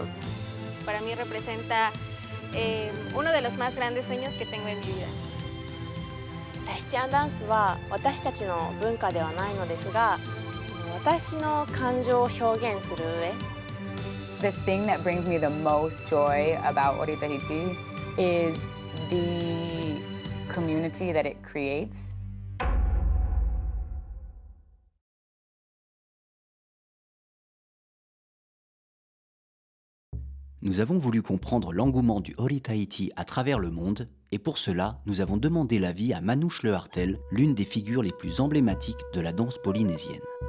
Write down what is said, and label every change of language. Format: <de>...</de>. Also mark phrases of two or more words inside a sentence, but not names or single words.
<es>Para mí representa uno de los más grandes sueños que tengo en mi vida.</es> <ja>タヒチアンダンスは私たちの文化ではないのですが、私の感情を表現する上</ja> <en>The thing that brings me the most joy about Ori Tahiti is the community that it creates.</en> <fr>Nous avons voulu comprendre l'engouement du Ori Tahiti à travers le monde, et pour cela, nous avons demandé l'avis à Manouche Lehartel, l'une des figures les plus emblématiques de la danse polynésienne.</fr>